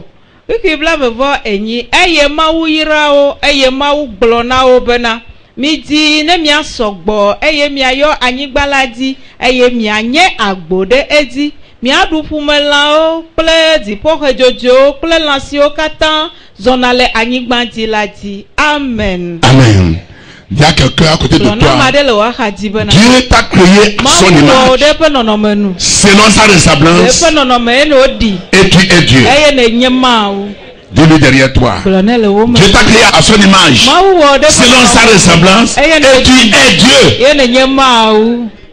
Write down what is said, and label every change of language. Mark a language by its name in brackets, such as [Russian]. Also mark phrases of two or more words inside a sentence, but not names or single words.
[Ewe] Wiki blavevɔ enyi eye Mawu yra wo eye Mawu gblɔ na wo bena midi ne miasɔgbɔ eye miayɔ anyigba la dzi eye mianye agbo ɖe edzi. Miaɖu ƒumelãwo kple dziƒoxe dzodzoewo kple lã siwo katã zɔna le anyigba dzi la dzi. Amen. Amen. [French] Il y a quelqu'un à côté de toi. Dieu t'a créé à son image, selon sa ressemblance, et tu es Dieu. Dis-lui derrière toi. Dieu t'a créé à son image, selon sa ressemblance, et tu es Dieu.